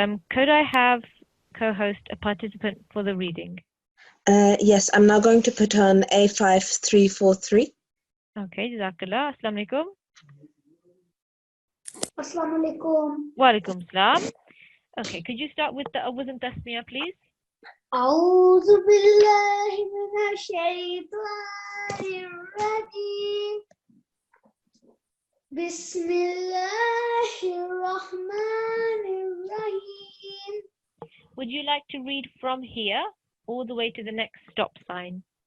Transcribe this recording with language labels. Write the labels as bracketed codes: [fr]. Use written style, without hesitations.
[en] Could I have co-host a participant for the reading? Yes, I'm now going to put on A5343. Okay, Jazakallah. Assalamu alaikum. Assalamu alaikum. Wa alaikum salam. Okay, could you start with the awuz and tasmiyah, please? [ar] أعوذ بالله من الشيطان الرجيم بسم الله الرحمن الرحيم. [en] Would you like to read from here all the way to the next stop sign?